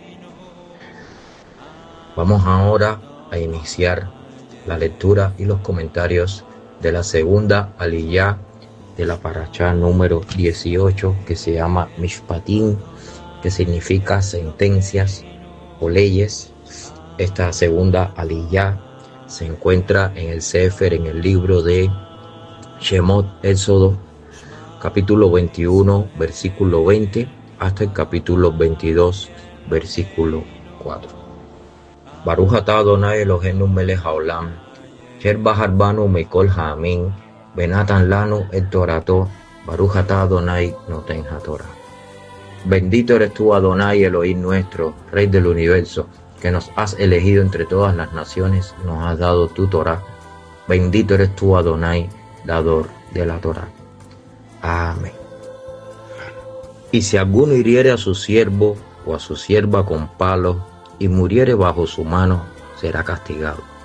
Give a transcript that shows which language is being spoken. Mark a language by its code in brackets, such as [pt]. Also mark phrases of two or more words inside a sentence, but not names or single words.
[es] Vamos ahora a iniciar la lectura y los comentarios de la segunda aliyá de la parashá número 18, que se llama Mishpatim, que significa sentencias o leyes. Esta segunda aliyá se encuentra en el Sefer, en el libro de Shemot, Éxodo, capítulo 21, versículo 20, hasta el capítulo 22, versículo 4. [he] ברוך אתה אדוני אלוהינו מלך העולם, אשר בחר בנו מכל העמים, ונתן לנו את תורתו, ברוך אתה אדוני נותן התורה. [es] Bendito eres tú, Adonai, Elohim nuestro, Rey del universo, que nos has elegido entre todas las naciones y nos has dado tu Torah. Bendito eres tú, Adonai, dador de la Torah. Amén. Y si alguno hiriere a su siervo o a su sierva con palo y muriere bajo su mano, será castigado.